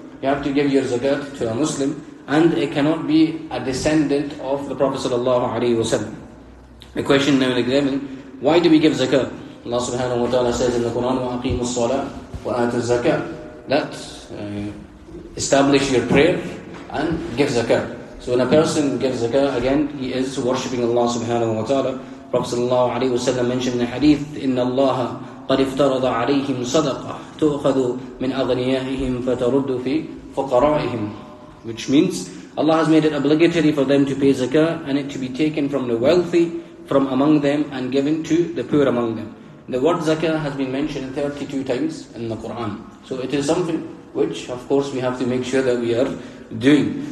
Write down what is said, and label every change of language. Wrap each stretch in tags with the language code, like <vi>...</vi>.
<en>You have to give your zakat to a Muslim, and it cannot be a descendant of the Prophet ﷺ. The question now is given, why do we give zakat? Allah subhanahu wa ta'ala says in the Quran,</en> <ar>وَأَقِيمُوا الصَّلَاةَ وَآتُوا الزَّكَاةَ.</ar> <en>That establish your prayer and give zakat. So when a person gives zakah, again, he is worshipping Allah subhanahu wa ta'ala. Prophet sallallahu alayhi wa sallam mentioned in the hadith,</en> <ar>إِنَّ اللَّهَ قَدْ افْتَرَضَ عَلَيْهِمْ صَدَقَةً تُؤْخَذُ مِنْ أَغْنِيَائِهِمْ فَتَرُدُّ فِي فُقَرَائِهِمْ.</ar> <en>Which means, Allah has made it obligatory for them to pay zakah and it to be taken from the wealthy from among them and given to the poor among them. The word zakah has been mentioned 32 times in the Quran. So it is something which, of course, we have to make sure that we are doing.</en>